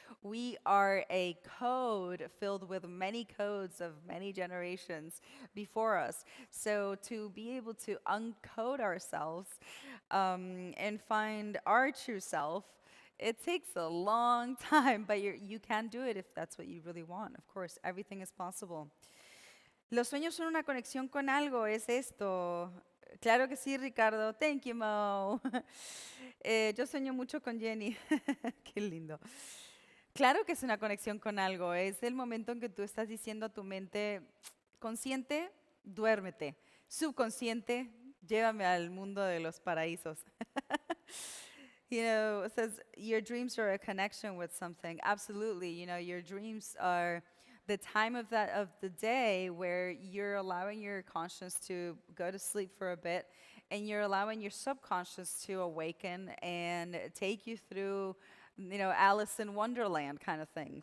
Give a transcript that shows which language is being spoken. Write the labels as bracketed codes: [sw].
[en] We are a code filled with many codes of many generations before us. So to be able to uncode ourselves and find our true self, it takes a long time, but you can do it if that's what you really want. Of course, everything is possible. [es] Los sueños son una conexión con algo, es esto. Claro que sí, Ricardo. [en] Thank you, Mo. [es] Yo sueño mucho con Jenny. Qué lindo. Claro que es una conexión con algo. Es el momento en que tú estás diciendo a tu mente, consciente, duérmete. Subconsciente, llévame al mundo de los paraísos. [en] It says your dreams are a connection with something. Absolutely. Your dreams are the time of the day where you're allowing your conscious to go to sleep for a bit, and you're allowing your subconscious to awaken and take you through, Alice in Wonderland kind of thing.